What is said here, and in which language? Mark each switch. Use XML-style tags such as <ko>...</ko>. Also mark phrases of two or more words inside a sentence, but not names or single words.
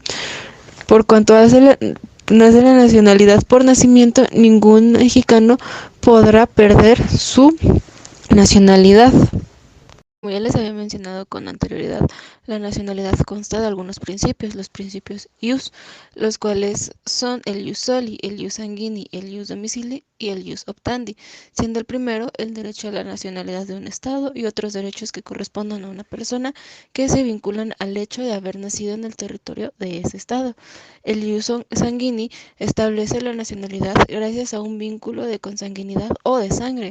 <es>Por cuanto hace la nacionalidad por nacimiento, ningún mexicano podrá perder su nacionalidad. Como ya les había mencionado con anterioridad, la nacionalidad consta de algunos principios, los principios ius, los cuales son el</es> <la>ius soli,</la> <es>el</es> <la>ius sanguini,</la> <es>el</es> <la>ius domicili</la> <es>y el</es> <la>ius optandi,</la> <es>siendo el primero el derecho a la nacionalidad de un estado y otros derechos que correspondan a una persona que se vinculan al hecho de haber nacido en el territorio de ese estado. El</es> <la>ius sanguini</la> <es>establece la nacionalidad gracias a un vínculo de consanguinidad o de sangre.</es>